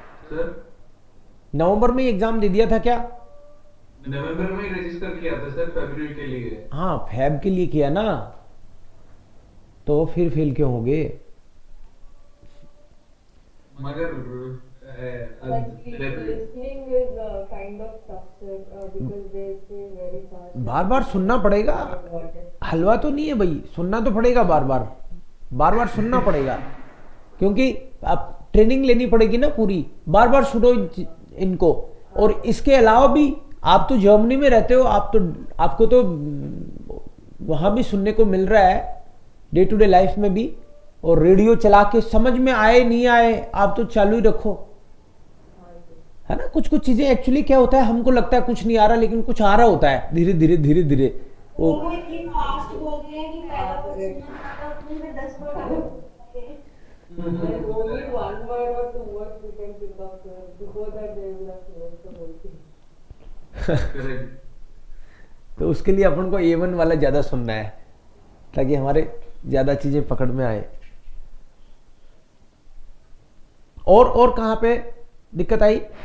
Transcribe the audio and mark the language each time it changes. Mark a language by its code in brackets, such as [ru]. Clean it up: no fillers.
[en] sir [hi] नवंबर में exam दे दिया था क्या? नवंबर में रजिस्टर किया था सर, फरवरी के लिए। हाँ, फैब के लिए किया ना, तो फिर फेल क्यों हो गए? मगर [en] listening is kind of tough, sir, because they say very fast. [hi] बार बार सुनना पड़ेगा, हलवा तो नहीं है भाई, सुनना तो पड़ेगा, बार बार सुनना पड़ेगा, क्योंकि आप ट्रेनिंग लेनी पड़ेगी ना पूरी, बार बार सुनो इनको। और इसके अलावा भी आप तो जर्मनी में रहते हो, आपको तो वहां भी सुनने को मिल रहा है [en] day to day life [hi] में भी, और रेडियो चला के समझ में आए नहीं आए आप तो चालू ही रखो, है ना। कुछ कुछ चीजें एक्चुअली क्या होता है, हमको लगता है कुछ नहीं आ रहा, लेकिन कुछ आ रहा होता है धीरे धीरे वो। वो इतनी फास्ट बोलते हैं कि पहला कुछ सुनना था उतनी में 10 वर्ड बोलते हैं। [en] Like only one word or two words we can pick up, sir. Before that, they will have learned the whole thing. Correct. [hi] तो उसके लिए अपन को A1 वाला ज्यादा सुनना है, ताकि हमारे ज्यादा चीजें पकड़ में आए। और कहां पे दिक्कत आई?